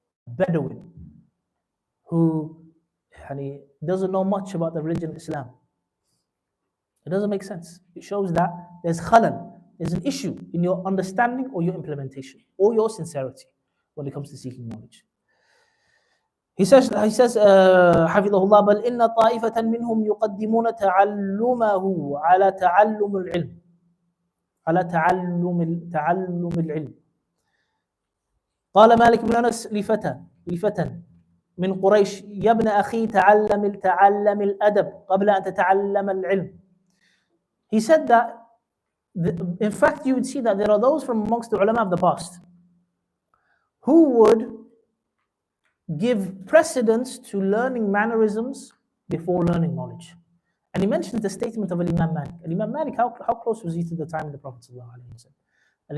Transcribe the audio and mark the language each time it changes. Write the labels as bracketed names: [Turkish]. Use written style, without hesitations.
[English] A Bedouin who doesn't know much about the religion of Islam. It doesn't make sense. It shows that there's khalal, there's an issue in your understanding or your implementation or your sincerity when it comes to seeking knowledge. He says, [Arabic] حفظه الله, بل إن طائفة منهم يقدمون تعلمه على تعلم العلم. على تعلم العلم. قال مالك بن أنس لفتى من قريش يا ابن أخي تعلم الأدب قبل أن تتعلم العلم. [English] He said that, in fact, you would see that there are those from amongst the ulama of the past who would give precedence to learning mannerisms before learning knowledge. And he mentioned the statement of Imam Malik. Imam Malik, how close was he to the time of the Prophet ﷺ?